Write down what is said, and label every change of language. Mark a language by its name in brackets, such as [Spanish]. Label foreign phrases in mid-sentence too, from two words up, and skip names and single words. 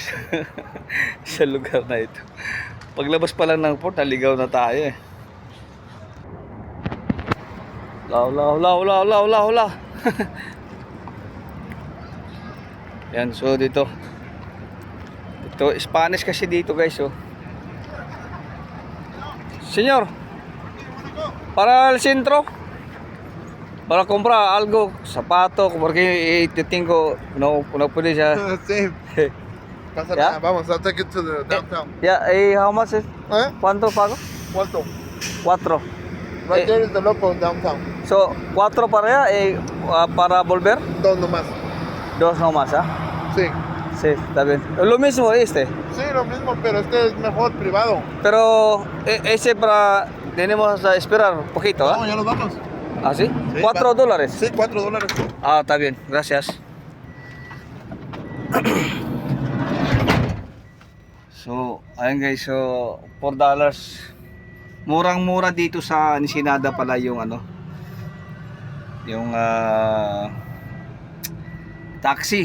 [Filipino] Sa lugar na ito. Paglabas pa lang ng port, naligaw na tayo eh. Hula. Yan, so dito Spanish kasi dito guys oh. [Spanish] Señor, para el centro, para comprar algo, zapato, porque tengo, no puede ya. Sí. Pasa nada, vamos, [English] I'll take it to the downtown. Yeah, how much is? [Spanish] ¿Cuánto pago? ¿Cuánto? 4. [English] Right there is the local downtown. [Spanish] So, 4 para allá, para volver, 2 nomás. 2 nomás, ¿ah? Sí. Sí, está bien. Lo mismo este. Sí, lo mismo, pero este es mejor privado. Pero ese tenemos a esperar un poquito, ¿ah? No, ya nos vamos. ¿Ah, sí? Sí, $4. Sí, $4. Ah, está bien, gracias. [Filipino] So, ayun guys, so $4. Murang-mura dito sa Ensenada pala yung yung taxi.